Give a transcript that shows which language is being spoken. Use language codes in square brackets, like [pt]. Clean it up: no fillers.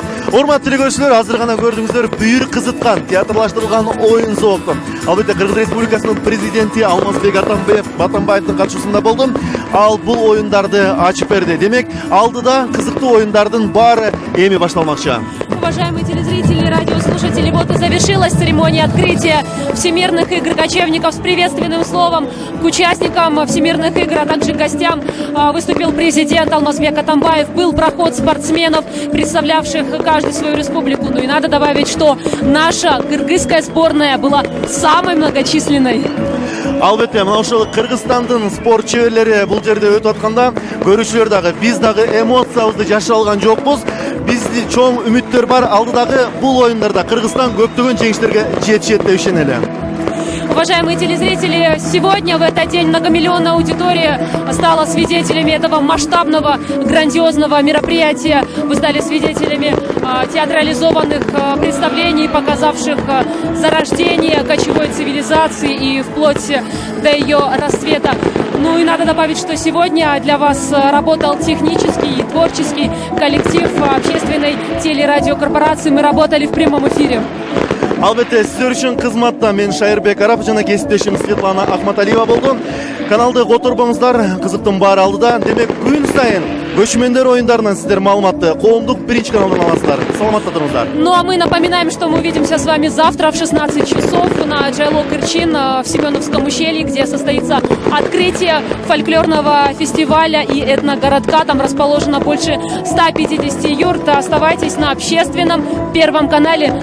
[ky] Урматтуу көрүүчүлөр, азыр гана көрдүңүздөр бүйүр кызыткан театрлаштырылган оюн зоопу. Албетте Кыргыз Республикасынын президенти Алмазбек Атамбаевдин катышуусунда болду. Ал бул оюндарды ачып берди. Демек, алдыда кызыктуу оюндардын баары эми башталмакчы. [ru] Уважаемые телезрители, радиослушатели, вот и завершилась церемония открытия Всемирных игр кочевников. С приветственным словом к участникам Всемирных игр, а также гостям выступил президент Алмазбек Атамбаев. Был проход спортсменов, представлявших каждую свою республику. Ну и надо добавить, что наша кыргызская сборная была самой многочисленной. [ky] Албетте, мына ошол Кыргызстандын спорт чеберлери бул жерде өтүп атканда көрүүчүлөр дагы биз дагы эмоциябызды жашап алган жокпуз. Бизде чоң үмүттөр бар. Алдыдагы бул оюндарда Кыргызстан көптөгөн жеңиштерге жетишет деп ишенели. [ru] Уважаемые телезрители, сегодня в этот день многомиллионная аудитория стала свидетелями этого масштабного, грандиозного мероприятия. Вы стали свидетелями театрализованных представлений, показавших зарождение кочевой цивилизации и вплоть до ее расцвета. Ну и надо добавить, что сегодня для вас работал технический и творческий коллектив общественной телерадиокорпорации. Мы работали в прямом эфире. [ky] Албетте, сиздер үчүн кызматта мен Шайырбек Арапов жана кесиптешим Светлана Ахматалиева болду. Каналды которбоңуздар, кызыктын баары алдыда. Демек, күн сайын көчмөндөр оюндарынан сиздер маалыматты коомдук биринчи каналдан аласыздар. Саламатта туруңуздар. [ru] Ну а мы напоминаем, что мы увидимся с вами завтра в 16 часов на Джайло Кырчин в Семеновском ущелье, где состоится открытие фольклорного фестиваля и этногородка. Там расположено больше 150 юрт. Оставайтесь на общественном Первом канале.